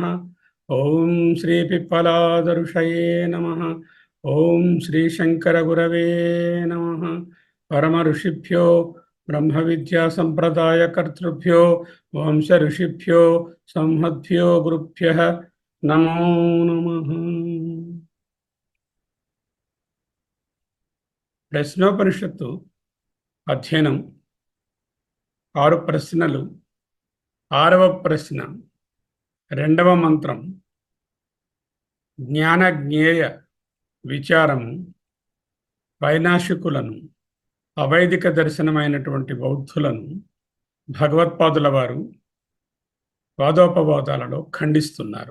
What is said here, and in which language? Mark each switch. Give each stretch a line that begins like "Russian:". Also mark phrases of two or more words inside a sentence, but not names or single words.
Sanskrit: ओम श्री पिप्पलाद ऋषये नमः। ओम श्री शंकर गुरवे नमः। परम ऋषिभ्यो ब्रह्म विद्या संप्रदाय कर्तृभ्यो वंश ऋषिभ्यो संहद्भ्यो गुरुभ्यः नमो नमः।
Telugu: ప్రశ్నోపనిషత్తు అధ్యయనం 6 ప్రశ్నలు. 6వ ప్రశ్న, 2వ మంత్రం. జ్ఞాన జ్ఞేయ విచారము వైనాశికులను, అవైదిక దర్శనమైనటువంటి బౌద్ధులను భగవత్పాదుల వారు వాదోపవాదాలలో ఖండిస్తున్నారు.